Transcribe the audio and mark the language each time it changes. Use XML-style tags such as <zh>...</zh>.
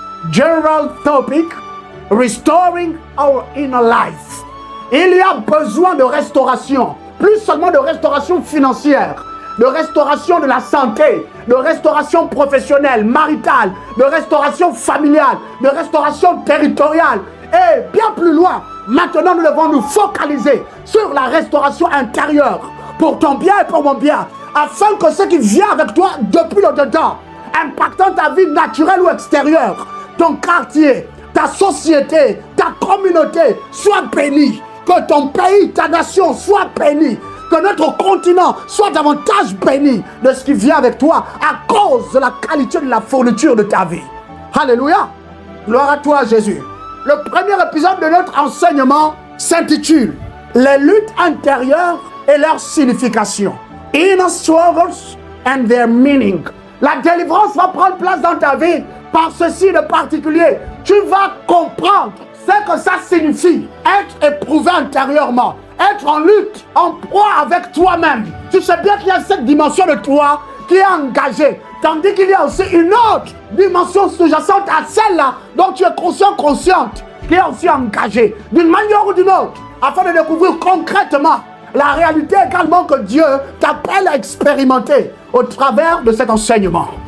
<en>General topic, restoring our inner life.</en> <fr>Il y a besoin de restauration, plus seulement de restauration financière, de restauration de la santé, de restauration professionnelle, maritale, de restauration familiale, de restauration territoriale et bien plus loin. Maintenant, nous devons nous focaliser sur la restauration intérieure pour ton bien et pour mon bien, afin que ce qui vient avec toi depuis le dedans, impactant ta vie naturelle ou extérieure, ton quartier, ta société, ta communauté soit bénie. Que ton pays, ta nation soit bénie. Que notre continent soit davantage béni de ce qui vient avec toi à cause de la qualité de la fourniture de ta vie. Alléluia. Gloire à toi, Jésus. Le premier épisode de notre enseignement s'intitule « Les luttes intérieures et leur signification ».</fr> <en>Inner struggles and their meaning.</en> <fr>La délivrance va prendre place dans ta vie par ceci de particulier. Tu vas comprendre ce que ça signifie, être éprouvé intérieurement, être en lutte, en proie avec toi-même. Tu sais bien qu'il y a cette dimension de toi qui est engagée, tandis qu'il y a aussi une autre dimension sous-jacente à celle-là dont tu es consciente, qui est aussi engagée, d'une manière ou d'une autre, afin de découvrir concrètement la réalité également que Dieu t'appelle à expérimenter au travers de cet enseignement.</fr>